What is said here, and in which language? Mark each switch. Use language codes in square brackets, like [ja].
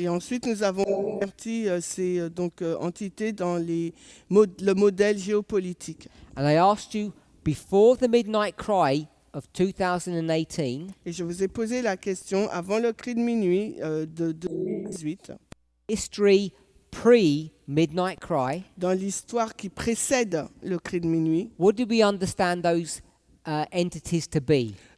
[fr] Et ensuite, nous avons converti ces entités dans le modèle géopolitique. [en] And I asked you, before the midnight cry of 2018, [fr] Et je vous ai posé la question avant le cri de minuit de 2018, [en] history pre-midnight cry, [fr] dans l'histoire qui précède le cri de minuit, [en] what do we understand those entities to be?